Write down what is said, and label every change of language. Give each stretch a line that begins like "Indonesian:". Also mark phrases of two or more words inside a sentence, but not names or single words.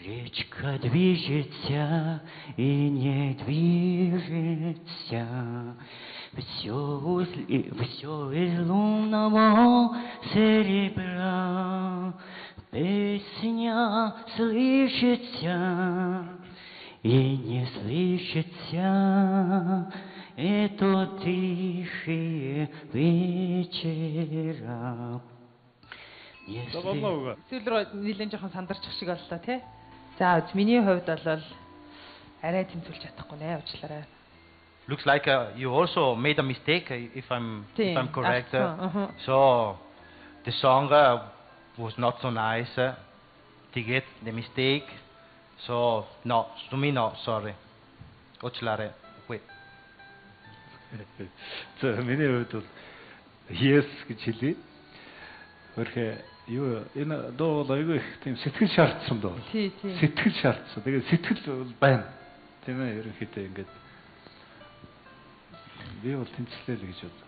Russian: Речка движется и не движется, все из лунного серебра. Песня слышится и не слышится, это тихие вечера.
Mongolian: Сүүл рүү нэлээд жоохон сандарчих шиг боллоо тий. За миний хувьд бол арай тэмцүүлж чадахгүй нэ уучлаарай.
English: Looks like you also made a mistake, if I'm correct. So the song was not so nice to get the mistake. So no, to me no, sorry.
Mongolian: Уучлаарай. Wait. За миний хувьд бол yes гэж хэлье. Өөрхөө юу энэ дуу бол айгүй их тийм сэтгэл шаардсан дуу. Тий. Сэтгэл шаардсан. Тэгээд сэтгэл бол байна. Тийм ээ ерөнхийдөө ингээд би бол тэнцлээ л гэж бод.